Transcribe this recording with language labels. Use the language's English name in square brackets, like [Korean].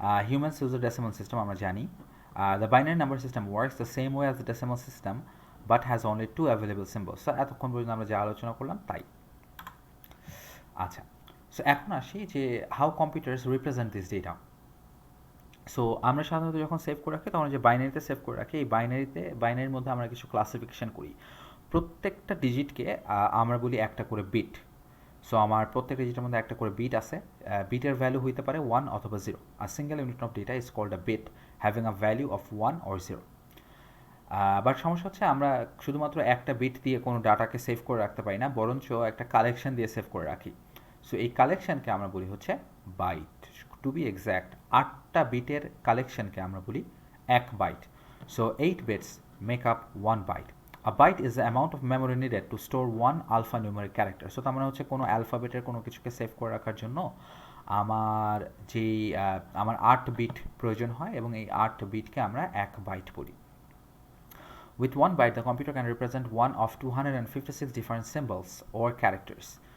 [English] Humans use a decimal system, [Bangla] আমরা জানি। [English] The binary number system works the same way as the decimal system but has only 2 available symbols. [Bangla] So এতক্ষণ পর্যন্ত আমরা যে আলোচনা করলাম তাই। আচ্ছা, সো এখন আসি যে [English] How computers represent this data. [Bangla] So আমরা সাধারণত যখন সেভ করে রাখি তখন যে বাইনারিতে সেভ করে রাখি, এই বাইনারির মধ্যে আমরা কিছু ক্লাসিফিকেশন করি। প্রত্যেকটা ডিজিটকে আমরা বলি একটা করে বিট। সো আমার প্রত্যেকটা ডিজিটের মধ্যে একটা করে বিট আছে। বিটের ভ্যালু হইতে পারে 1 অথবা 0। আর [English] Single unit of data is called a bit having a value of 1 or 0। [Bangla] But সমস্যা হচ্ছে আমরা শুধুমাত্র একটা বিট দিয়ে কোনো ডাটাকে সেভ করে রাখতে পারি না, বরঞ্চ একটা কালেকশন দিয়ে সেভ করে রাখি। সো এই কালেকশনকে আমরা বলি হচ্ছে বাইট। [English] to be exact [Bangla] 8টা বিটের কালেকশনকে আমরা বলি 1 byte. [English] So 8 bits make up 1 byte. A byte is the amount of memory needed to store one alphanumeric character. [Bangla] So তার মানে হচ্ছে কোনো অ্যালফাবেটের কোনো কিছুকে সেভ করে রাখার জন্য আমার আমার 8 বিট প্রয়োজন হয়, এবং এই 8 বিটকে আমরা 1 বাইট বলি। [English] With 1 byte, the computer can represent one of 256 different symbols or characters.